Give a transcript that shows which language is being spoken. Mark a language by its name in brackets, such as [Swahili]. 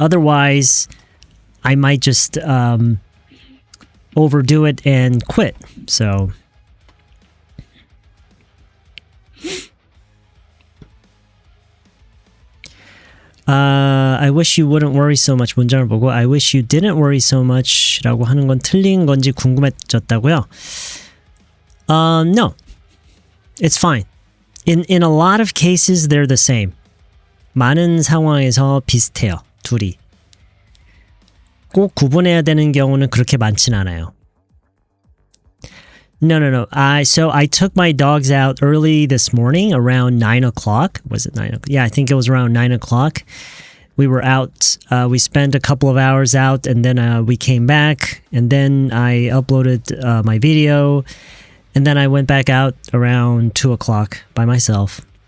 [English] Otherwise, I might just overdo it and quit. So I wish you wouldn't worry so much. [Korean] 문장을 보고 [English] I wish you didn't worry so much [Korean] 라고 하는 건 틀린 건지 궁금해졌다고요? [English] No. It's fine. In a lot of cases, they're the same. [Korean] 많은 상황에서 비슷해요. 둘이. 꼭 구분해야 되는 경우는 그렇게 많진 않아요. [English] No. So I took my dogs out early this morning around 9 o'clock. Was it 9 o'clock? Yeah, I think it was around 9 o'clock. We were out. We spent a couple of hours out, and then we came back. And then I uploaded my video. And then I went back out around 2 o'clock by myself.